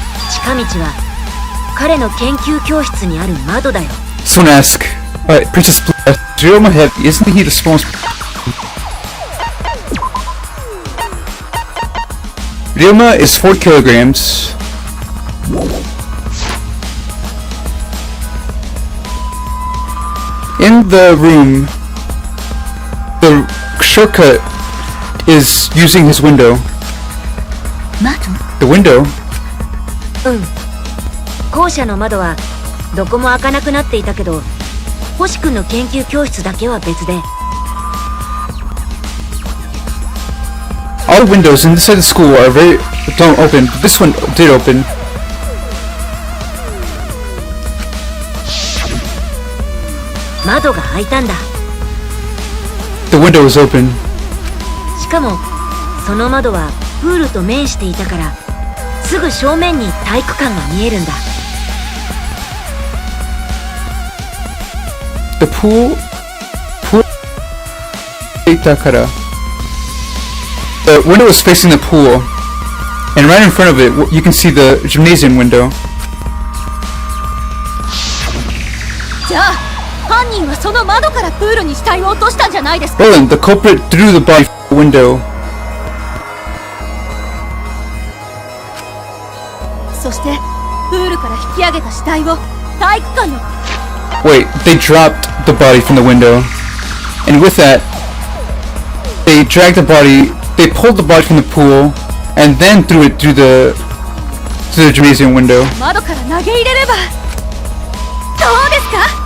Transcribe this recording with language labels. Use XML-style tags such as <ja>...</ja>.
<ja>近道は彼の研究教室にある窓だよ。</ja> <en>Someone ask, Princess Blue, Ryoma Heavy, isn't he the smallest? Ryoma is 4 kilograms. In the room, the shortcut is using his window.</en> <ja>窓？</ja> <en>The window?</en> <ja>校舎の窓はどこも開かなくなっていたけど星君の研究教室だけは別で。</ja> <en>All the windows inside the school don't open, but this one did open.</en> <ja>窓が開いたんだ。</ja> <en>The window was open.</en> <ja>しかもその窓はプールと面していたからすぐ正面に体育館が見えるんだ。</ja> <en>The pool the window was facing the pool, and right in front of it you can see the gymnasium window.</en> <ja>じゃあ犯人はその窓からプールに死体を落としたんじゃないですか？</ja> <en>Roland, the culprit threw the body through the window.</en> <ja>そしてプールから引き上げた死体を体育館の</ja> <en>Wait, they dropped the body from the window, and with that, they pulled the body from the pool, and then threw it through the gymnasium window.</en> <ja>窓から投げ入れればどうですか？</ja>